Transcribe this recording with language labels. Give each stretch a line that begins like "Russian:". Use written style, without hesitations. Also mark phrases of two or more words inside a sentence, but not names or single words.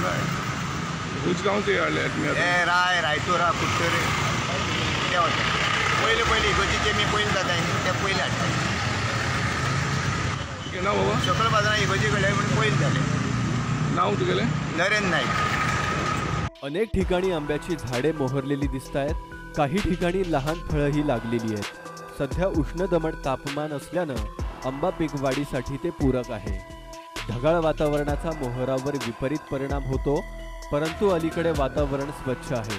Konkani: उजगांव ते हाडले हे रायतुरा कुट्टरे ते वता. पयलीं इगोजीचे मी पयलीं जाता ते पयलीं हाडटाले. कितें नांव बाबा? सकल बाजारांत इगोजी कडले म्हणून पयलीं जाले. नांव तुगेलें? नरेंद्र नायक.
Marathi: अनेक ठिकाणी आंब्याची झाडे मोहरलेली दिसतायत, काही ठिकाणी लहान फळंही लागलेली आहेत। सध्या उष्ण दमट तापमान असल्यानं आंबा पीक वाढीसाठी ते पूरक आहे। ढगाळ वातावरणाचा मोहरावर विपरीत परिणाम होतो, परंतु अलीकडे वातावरण स्वच्छ आहे।